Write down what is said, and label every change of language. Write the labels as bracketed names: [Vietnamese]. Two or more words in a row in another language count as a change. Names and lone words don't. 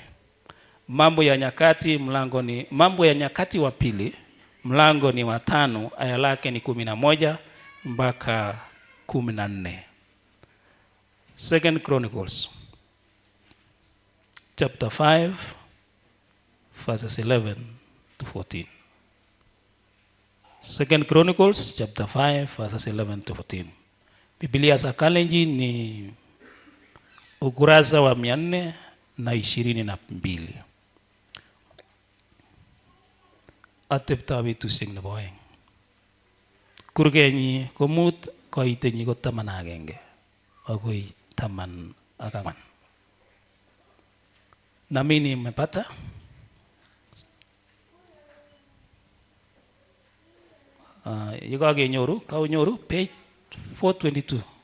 [Swahili] Mambo ya Nyakati, mlango ni Mambo ya Nyakati wa pili, mlango ni wa 5, aya lake ni 11 mpaka 14. [English] Second Chronicles chapter 5 verses 11 to 14. Second Chronicles chapter 5 verses 11 to 14. [Swahili] Biblia za Kalenjin ni ukurasa wa 422. [Kalenjin] Atepta betusiek nebo oeng. Kurgenyi ko 5, koitenyi ko 11 agoi 14. [Swahili] Namini mmepata? [Kalenjin] Yekakenyoru, kaunyoru page 422.